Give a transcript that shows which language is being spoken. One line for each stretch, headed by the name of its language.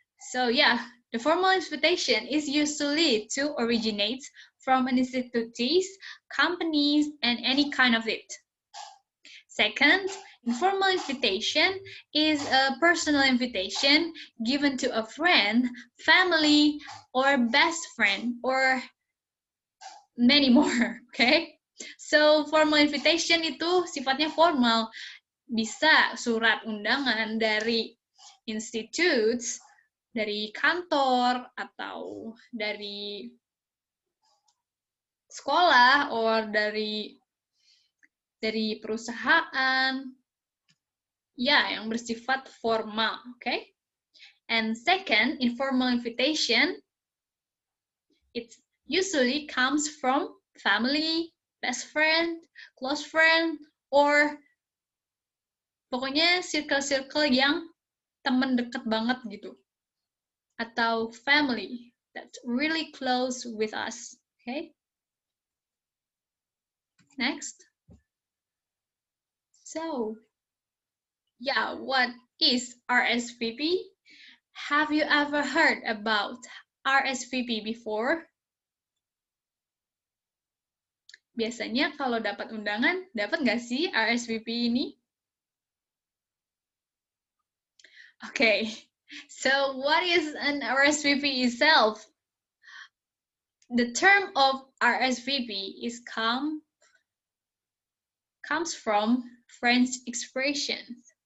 English: So yeah, the formal invitation is usually to originate from an institutes, companies, and any kind of it. Second, informal invitation is a personal invitation given to a friend, family, or best friend, or many more, okay?
Indonesian: So, formal invitation itu sifatnya formal. Bisa surat undangan dari institutes, dari kantor, atau dari sekolah, or dari perusahaan, ya, yang bersifat formal, okay?
English: And second, informal invitation, it usually comes from family, best friend, close friend, or
Indonesian: pokoknya circle-circle yang teman dekat banget gitu.
English: Atau family that's really close with us, okay? Next. So, yeah, what is RSVP? Have you ever heard about RSVP before?
Indonesian: Biasanya kalau dapat undangan, dapat nggak sih RSVP ini?
English: Okay, so what is an RSVP itself? The term of RSVP comes from French expressions.